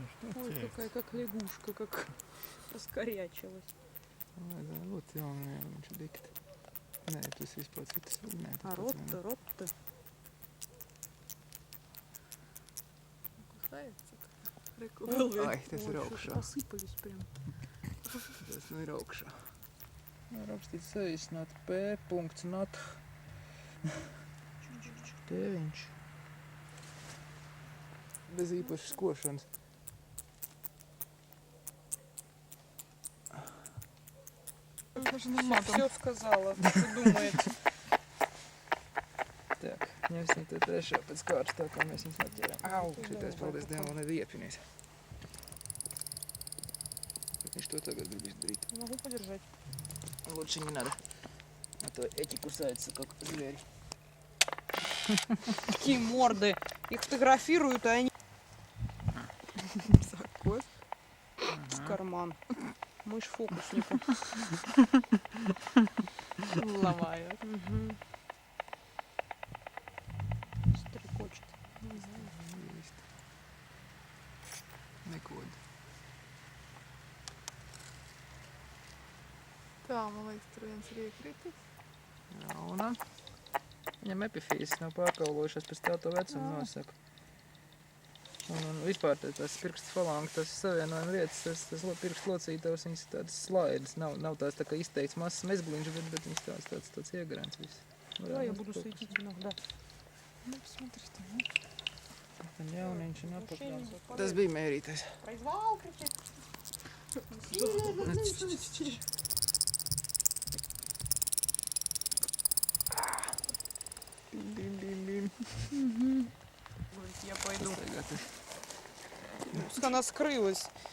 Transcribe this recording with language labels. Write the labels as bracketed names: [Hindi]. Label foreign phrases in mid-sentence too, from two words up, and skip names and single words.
[Russian] Ой, какая как лягушка, как раскорячилась. [Latvian] Вот viņš ir dikti. Nē, tas vispār citas. Nē, tas [Russian] А [Latvian] pats vien. [Russian] рот-то. Кусается. Ai, [Latvian] tas ir augšā. [Russian] Посыпались прям. [Latvian] Tas nu ir augšā. Rakstīts saīsināt p.nath. Tēviņš. Bez īpašas košanas. [Russian] Все сказала, что думаете. Так, [Latvian] ņemsim te trešā pēc kārtas, tā kā mēs viņus noķēram. Au! Šitais, paldies Dievam, vēl nav iepinies. Bet viņš to tagad grib izdarīt. [Russian] Могу подержать. Лучше не надо. А то эти кусаются, как звери. Такие морды. Их фотографируют, а они... Закос. В карман. Мышь фокусника. Ломают. Стрекочет. Есть. [Latvian] Nekod. Tā, man liekas, tur viens ir iekritis. Jauna. Viņam epifīzes nav pārkaulojušās pēc tā to vecumu nosaka. Un vispār tās pirkstu falangi, tas savienojuma vietas, tas pirkstu locītavs, viņas ir tādas slaidas. Nav tās tā kā izteikts mazs mezgliņš, bet viņas tāds iegrants viss. [Russian] Да, я буду светить иногда. Nu, смотри, [Latvian] tam ir. Tam jauniņš un apakšā. Tas Tas bija mērītais. [Russian] Произвал кричит. Bim. Говорит, я пойду. [Latvian] Tagad [Russian] Пусть она скрылась.